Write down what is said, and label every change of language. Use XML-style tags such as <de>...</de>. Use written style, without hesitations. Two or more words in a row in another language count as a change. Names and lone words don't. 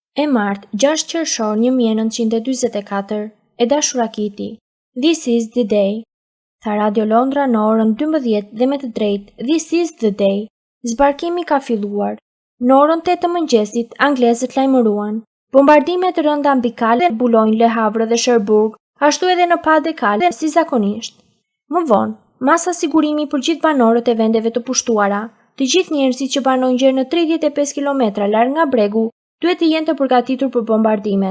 <sq>E martë 6 qershor 1944, e dashura Kiti,</sq> <en>This is the day.</en> <sq>Tha Radio Londra në orën 12 dhe me të drejtë,</sq> <en>This is the day.</en> <sq>Zbarkimi ka filluar. Në orën 8 të mëngjesit, anglezët lajmëruan. Bombardimet rënda mbi Calais, Boulogne, Le Havre dhe Cherbourg, ashtu edhe në Pas de Calais si zakonisht. Më vonë, masa sigurimi për gjithë banorët e vendeve të pushtuara, të gjithë njerëzit që banojnë gjerë në 35 km larg nga bregu, duhet të jenë të përgatitur për bombardimet.</sq>